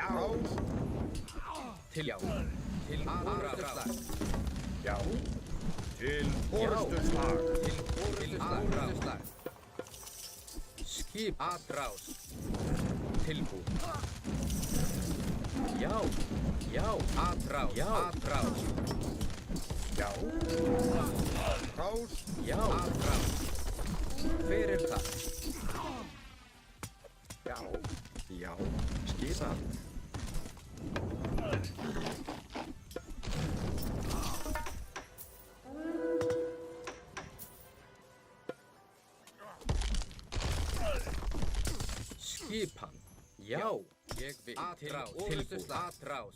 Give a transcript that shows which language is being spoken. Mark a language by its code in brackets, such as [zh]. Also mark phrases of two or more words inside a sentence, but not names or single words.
[is] Til orrustuslag. Já. Til orrustuslag. Til orrustuslag. Skip. Atrás. Tilbúin. Já. Atrás. Atrás. Já. Atrás. Já. Atrás. Hver er það? Já, skipan. Skipan. Já. Ég vil. Atrás. Tilbúin. Atrás.